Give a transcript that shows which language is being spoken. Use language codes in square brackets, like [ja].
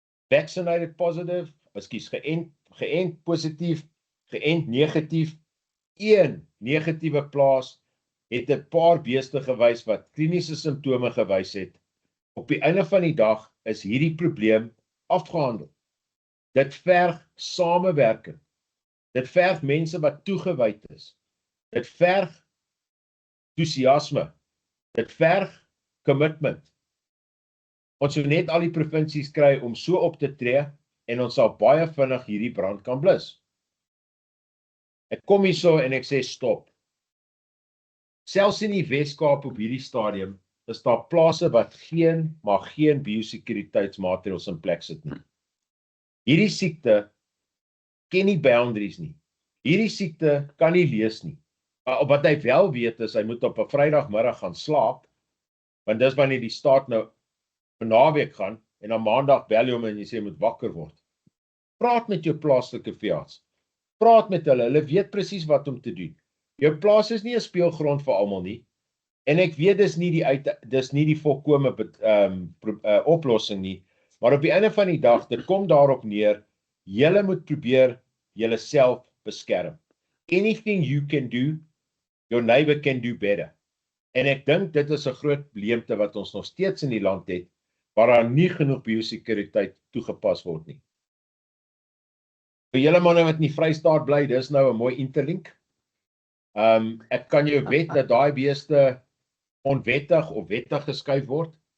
[en] Vaccinated positive, [af] geënt positief, geënt negatief, een negatiewe plaas het 'n paar beeste gewys wat kliniese simptome gewys het. Op die einde van die dag is hierdie probleem afgehandel. Dit verg samewerking. Dit verg mense wat toegewyd is. Dit verg entoesiasme. Dit verg commitment. Ons moet net al die provinsies kry om so op te tree en ons sal baie vinnig hierdie brand kan blus. Ek kom hierso en ek sê stop. Selfs in die Weskaap op hierdie stadium is daar plase wat geen biosekuriteitsmaatreëls in plek sit nie. Hierdie siekte ken nie boundaries nie. Hierdie siekte kan nie lees nie. Wat hy wel weet is, hy moet op 'n Vrydagmiddag gaan slaap, want dis wanneer die staat nou 'n naweek gaan, en dan Maandag bel jy hom en jy sê jy moet wakker word. Praat met jou plaaslike veearts. Praat met hulle weet presies wat om te doen. Jou plaas is nie 'n speelgrond vir almal nie, en ek weet dis nie die volkome oplossing nie, maar op die einde van die dag, dit kom daarop neer, julle moet probeer julle self beskerm. [en] Anything you can do, your neighbor can do better. [af] En ek dink dit is 'n groot leemte wat ons nog steeds in die land het, waar daar nie genoeg biosekuriteit toegepas word nie. Vir julle manne wat in die Vrystaat bly, dis nou 'n mooi interlink. Ek kan jou wet dat daai beeste onwettig of wettig geskuif word.